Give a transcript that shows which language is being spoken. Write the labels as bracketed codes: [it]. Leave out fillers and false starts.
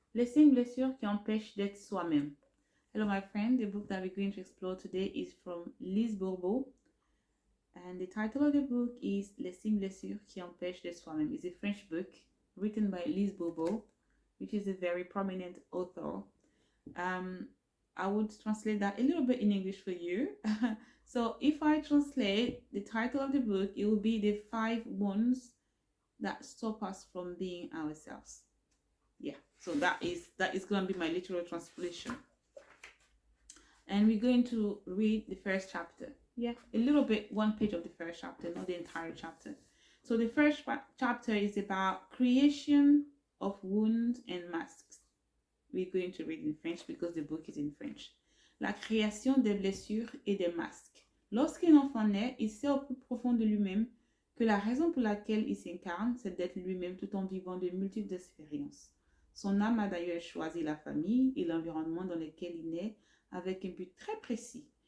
[fr] Les 5 blessures qui empêchent d'être soi-même. [en] Hello, my friend. The book that we're going to explore today is from Lise Bourbeau. And the title of the book is Les 5 blessures qui empêchent d'être soi-même. It's a French book written by Lise Bourbeau, which is a very prominent author. I would translate that a little bit in English for you. So if I translate the title of the book, it will be the 5 wounds that stop us from being ourselves. Yeah, so that is going to be my literal translation. And we're going to read the first chapter. Yeah, a little bit, one page of the first chapter, not the entire chapter. So the first chapter is about creation of wounds and masks. We're going to read in French because the book is in French. [fr] La création des blessures et des masques. Lorsqu'un enfant naît, il sait au plus profond de lui-même que la raison pour laquelle il s'incarne, c'est d'être lui-même tout en vivant de multiples expériences. Son âme a d'ailleurs choisi la famille et l'environnement dans lequel il naît avec un but très précis.